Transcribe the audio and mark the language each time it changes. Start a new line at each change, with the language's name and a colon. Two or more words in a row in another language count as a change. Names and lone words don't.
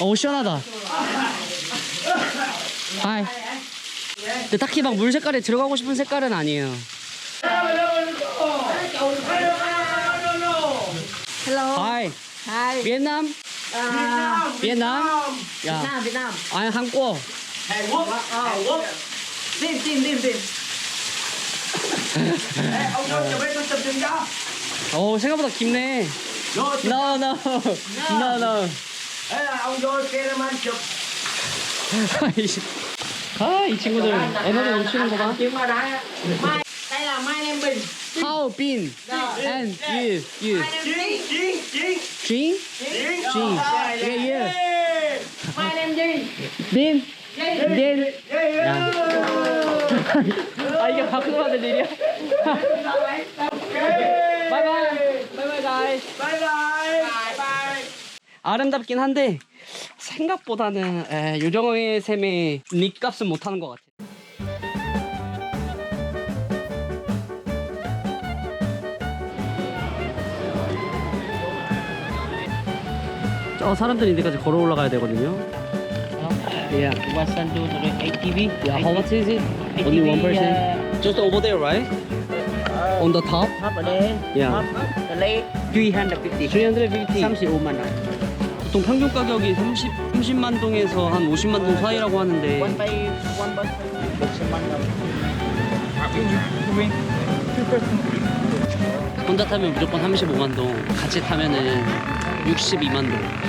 Korean: 오 시원하다. 하이. 근데 딱히 막 물 색깔에 들어가고 싶은 색깔은 아니에요.
English: Hello. 하이. Hi.
Korean: 비엔남? 비엔남? 야.
Vietnamese: Việt Nam.
Korean: 아니 한국.
Vietnamese: Hàn Quốc. Hàn Quốc. Tin. Ê, ông vô chụp em, tôi chụp giùm cho.
Korean: 오 생각보다 깊네.
Vietnamese: Vô chụp.
English: No. No.
Vietnamese: Ê, ông vô cameraman chụp.
Korean: 아이 친구들 에너지 넘치는구만.
Vietnamese: Chuyện mà đã. Mai. Đây là Mai Nam Bình.
English: How been? And you.
Vietnamese: Chiến.
English: Drink?
Vietnamese: Chiến.
English: Yeah.
Vietnamese: Mai Nam Duy.
Korean: Bin. 야. 아 이게 밖으로 하는 일이야?
English: bye bye guys. Bye.
Korean: 아름답긴 한데 생각보다는 요정의 샘의 닉 값은 못하는 것 같아. 저 사람들이 이제까지 걸어 올라가야 되거든요.
English: Yeah. 108 ATV. Yeah, how much is it? Only one person? Just over there, right? On the top?
Vietnamese: Hấp ở đây.
English: Yeah.
Vietnamese: Hấp.
English: The leg. 350. 350.
Korean: 35만 원. 보통 평균 가격이 30만 동에서 한 50만 동 사이라고 하는데
English: One by
Korean: 60만 원. 혼자 타면 무조건 35만 동, 같이 타면은 62만 동.